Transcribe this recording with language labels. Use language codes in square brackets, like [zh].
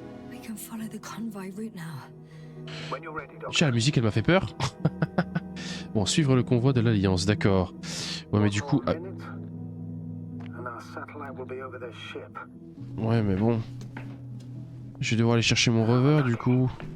[en] We can follow the convoy route now. When you're ready, Doctor. [fr] Déjà, la musique, elle m'a fait peur. Bon, suivre le convoi de l'Alliance, d'accord. Ouais, mais du coup... ah, [en] And our satellite will be over their ship. [fr] ouais, mais bon... Je vais devoir aller chercher mon rover, du coup.